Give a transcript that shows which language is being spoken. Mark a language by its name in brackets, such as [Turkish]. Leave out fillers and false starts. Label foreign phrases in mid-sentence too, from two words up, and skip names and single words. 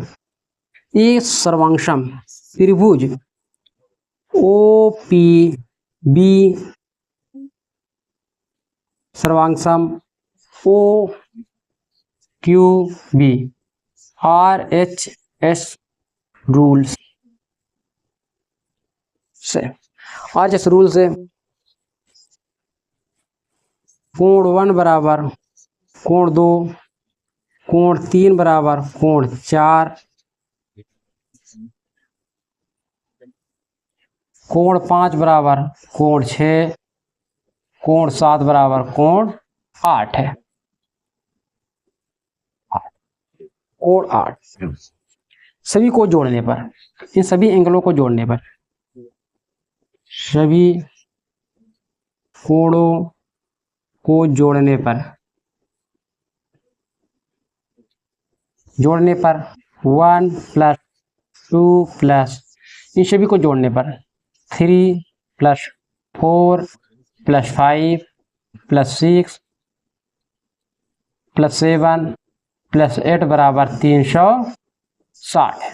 [Hindi] ये सर्वांगसम त्रिभुज OPB सर्वांगसम OQB RHS रूल्स से, RHS रूल से कोण 1 बराबर कोण 2, कोण 3 बराबर कोण 4, कोण 5 बराबर कोण 6, कोण 7 बराबर कोण 8 है। कोण 8 सभी को जोड़ने पर, इन सभी एंगलों को जोड़ने पर, सभी कोणों को जोड़ने पर 1 + 2 + इन सभी को जोड़ने पर 3 + 4 + 5 + 6 + 7 + 8 बराबर 360।